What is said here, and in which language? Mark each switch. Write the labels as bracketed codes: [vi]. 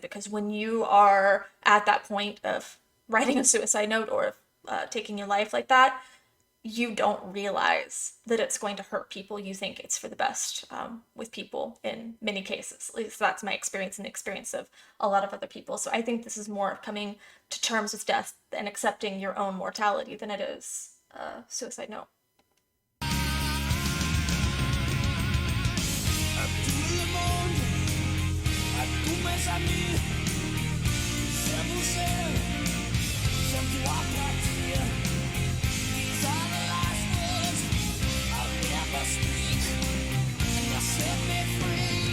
[en] Because when you are at that point of writing a suicide note, or taking your life like that, you don't realize that it's going to hurt people. You think it's for the best with people in many cases. At least that's my experience and the experience of a lot of other people. So I think this is more of coming to terms with death and accepting your own mortality than it is a suicide note. [fr] À tout le monde, à tous mes amis, je vous aime, je dois partir. [en] These are the last words I'll never speak, and you set me free.